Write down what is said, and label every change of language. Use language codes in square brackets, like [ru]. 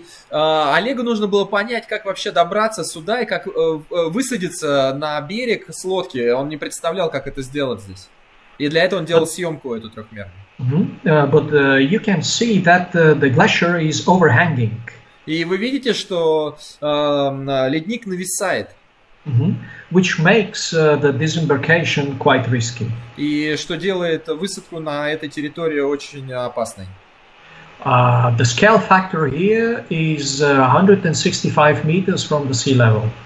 [ru] Олегу нужно было понять, как вообще добраться сюда и как высадиться на берег с лодки. Он не представлял, как это сделать здесь. И для этого он делал съемку эту трехмерную. [en] But you can see that the glacier is overhanging. [ru] И вы видите, что ледник нависает. [en] Which makes the disembarkation quite risky. [ru] И что делает высадку на этой территории очень опасной. [en] The scale factor here is 165 meters from the sea level.